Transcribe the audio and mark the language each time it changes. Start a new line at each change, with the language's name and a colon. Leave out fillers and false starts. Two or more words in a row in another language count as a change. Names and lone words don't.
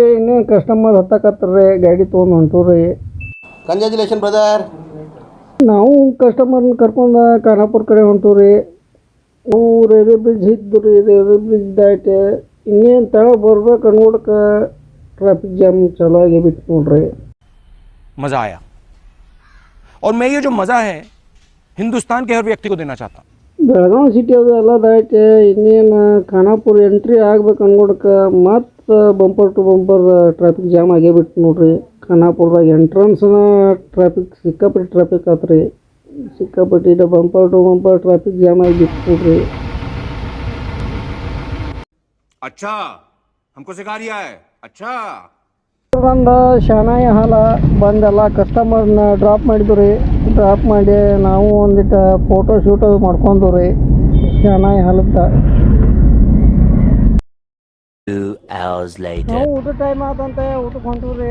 Kannada: ಇನ್ನೇ ಕಸ್ಟಮರ್ ಹತ್ತಕತ್ತಾರ್ರಿ. ಗಾಡಿ ತೊಗೊಂಡು ಹೊಂಟವ್ರಿ.
English: congratulation brother.
Kannada: ನಾವು ಕಸ್ಟಮರ್ನ ಕರ್ಕೊಂಡು ಖಾನಾಪುರ ಕಡೆ ಹೊಂಟವ್ರಿ. ನಾವು
English: railway bridge
Kannada: ಇದ್ದು ರೀ.
English: railway bridge
Kannada: ದಾಟಿ ಇನ್ನೇನು ತಳ ಬರ್ಬೇಕು ಅನ್ಕೊಡಕ್ಕೆ
English: traffic jam
Kannada: ಚಲೋ ಆಗಿ ಬಿಟ್ಟು ನೋಡ್ರಿ.
Hindi: मज़ा आया और मैं ये जो मज़ा है हिंदुस्तान के हर व्यक्ति को देना चाहता हूँ.
Kannada: ಬೆಳಗಾವಿ ಸಿಟಿ ಅದು ಎಲ್ಲ ದಾಟಿ ಇನ್ನೇನು ಖಾನಾಪುರ ಎಂಟ್ರಿ ಆಗ್ಬೇಕು ಅನ್ಕೊಡಕ್ಕೆ ಮತ್ತೆ
English: bumper to bumper traffic jam
Kannada: ಆಗೇ ಬಿಟ್ಟು ನೋಡ್ರಿ. ಖಾನಾಪುರದಾಗ ಎಂಟ್ರೆನ್ಸ್ನ ಟ್ರಾಫಿಕ್ ಸಿಕ್ಕಾಪಟ್ಟೆ ಟ್ರಾಫಿಕ್ ಆತ್ರಿ. ಸಿಕ್ಕಾಪಟ್ಟೆ
English: bumper to bumper traffic jam
Kannada: ಆಗಿ ಬಿಟ್ಟು ನೋಡ್ರಿ.
Hindi: अच्छा हमको सिखा रिया है. अच्छा
Kannada: ಬಂದ ಶಾನಾಯಿ ಹಾಲ ಬಂದೆಲ್ಲ ಕಸ್ಟಮರ್ನ ಡ್ರಾಪ್ ಮಾಡಿದ್ವಿ ರೀ. ಡ್ರಾಪ್ ಮಾಡಿ ನಾವು ಒಂದಿಟ್ಟು
English: photo shoot
Kannada: ಮಾಡ್ಕೊಂಡ್ವಿ ರೀ ಶಾನಾಯಿ ಹಾಲತ್ತ. ನಾವು ಊಟ ಟೈಮ್ ಆದಂತೆ ಊಟಕ್ಕೆ ಹೊಂಟೀವಿ ರೀ.